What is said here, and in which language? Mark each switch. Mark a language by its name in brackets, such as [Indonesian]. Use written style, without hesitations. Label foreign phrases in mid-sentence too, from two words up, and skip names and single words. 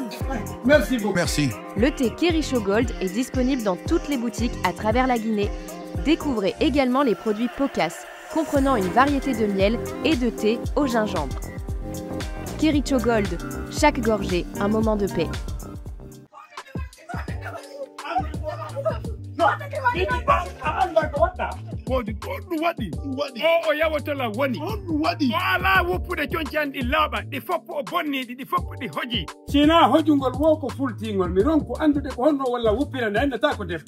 [French] Merci beaucoup. Merci. Le thé Kericho Gold est disponible dans toutes les boutiques à travers la Guinée. Découvrez également les produits Pocas, comprenant une variété de miel et de thé au gingembre. Kericho Gold, chaque gorgée, un moment de paix. [Fula] O yawotola woni ala woppude coñcandi laaɓa ɗi foppu o bonniɗi ɗi foppu ɗi hoji sina hojugol wo ko fultingol mi ronku andude ko honno walla wuppirande annata ko defgo